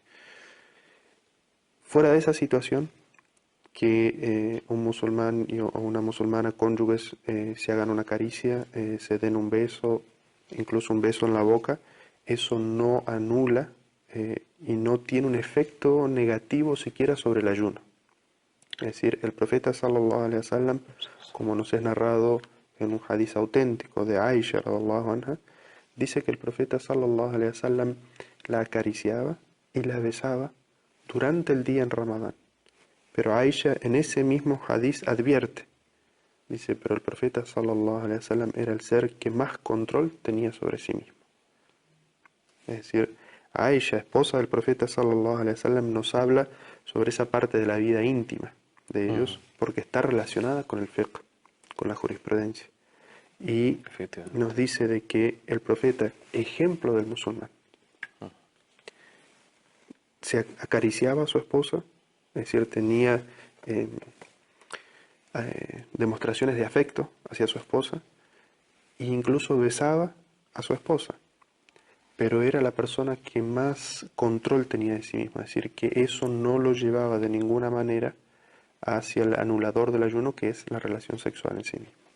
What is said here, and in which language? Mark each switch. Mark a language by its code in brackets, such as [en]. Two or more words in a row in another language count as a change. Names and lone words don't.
[es] Fuera de esa situación, que un musulmán o una musulmana cónyuges se hagan una caricia, se den un beso, incluso un beso en la boca, eso no anula y no tiene un efecto negativo siquiera sobre el ayuno. Es decir, el profeta [ar] صلى الله عليه وسلم, [es] como nos es narrado en un hadiz auténtico de Aisha [ar] رضي الله عنها, [es] dice que el profeta [ar] صلى الله عليه وسلم [es] la acariciaba y la besaba durante el día en Ramadán. Pero Aisha en ese mismo hadiz advierte, dice: pero el profeta [ar] صلى الله عليه وسلم [es] era el ser que más control tenía sobre sí mismo. Es decir, Aisha, esposa del profeta [ar] صلى الله عليه وسلم, [es] nos habla sobre esa parte de la vida íntima de ellos, porque está relacionada con el fiqh, con la jurisprudencia. Y nos dice de que el profeta, ejemplo del musulmán, se acariciaba a su esposa, es decir, tenía demostraciones de afecto hacia su esposa, e incluso besaba a su esposa, pero era la persona que más control tenía de sí misma, es decir, que eso no lo llevaba de ninguna manera hacia el anulador del ayuno, que es la relación sexual en sí misma.